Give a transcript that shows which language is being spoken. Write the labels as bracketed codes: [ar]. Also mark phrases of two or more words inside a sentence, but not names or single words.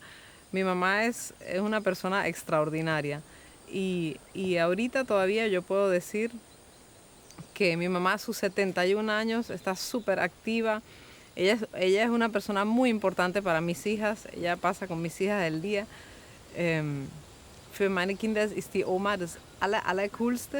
[es] Mi mamá es una persona extraordinaria y ahorita todavía yo puedo decir que mi mamá a sus 71 años está súper activa. Ella es una persona muy importante para mis hijas. Ella pasa con mis hijas el día. [de] Für meine Kinder ist die Oma das Allercoolste.